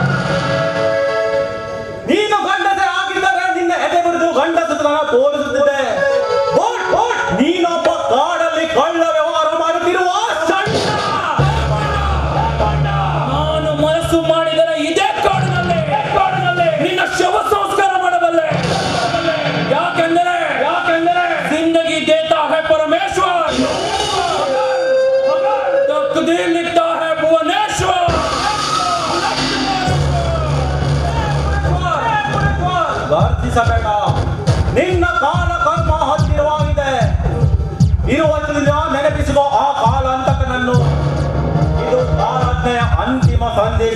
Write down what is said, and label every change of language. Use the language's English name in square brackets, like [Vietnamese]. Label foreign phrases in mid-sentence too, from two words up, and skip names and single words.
[Kannada] ನೀನು ಗಂಡಸೆ ಆಗಿದ್ದರೆ ನಿನ್ನ ಎದೆ ಬಿಡಿದು ಗಂಡಸತನ ತೋರಿಸುತ್ತಿದ್ದೆ. ನೀನೊಬ್ಬ ಕಾಡಲ್ಲಿ ಕಳ್ಳ ವ್ಯವಹಾರ ಮಾಡುತ್ತಿರುವ ಸಣ್ಣ. ನಾನು ಮನಸ್ಸು ಮಾಡಿದರೆ ಇದೇ ಕಾಡಿನಲ್ಲೇ ನಿನ್ನ ಶವ ಸಂಸ್ಕಾರ ಮಾಡಬಲ್ಲೆ. [Hindi] ಯಾಕೆಂದರೆ जिंदगी देता है परमेश्वर, तकदीर लिखता है भुवनेश्वर. [Kannada] ವರ್ತಿಸಬೇಡ. ನಿನ್ನ ಕಾಲ ಕರ್ಮ ಹತ್ತಿರವಾಗಿದೆ. ಇರುವಷ್ಟು ನೆನಪಿಸುವ ಆ ಕಾಲ ಅಂತಕನನ್ನು. ಇದು ಆರಾಧನೆಯ ಅಂತಿಮ ಸಂದೇಶ.